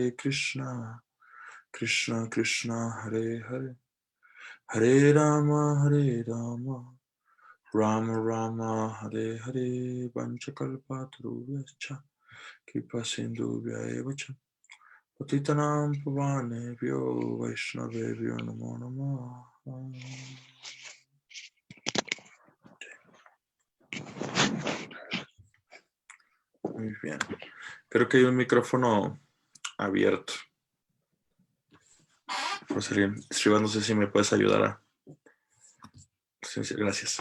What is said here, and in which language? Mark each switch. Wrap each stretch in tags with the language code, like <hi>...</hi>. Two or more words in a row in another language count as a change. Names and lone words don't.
<sa>Krishna Krishna Hare Hare Hare Rama Rama Rama Hare Hare Vanchakalpatarubhyacha Kripa Sindhubhya Evacha Patitanam Pavanebhyo Vaishnavebhyo Namo Namaha.</sa> <es>Muy bien. Creo que hay un micrófono abierto. Sriva, no sé si me puedes ayudar a... Gracias.</es>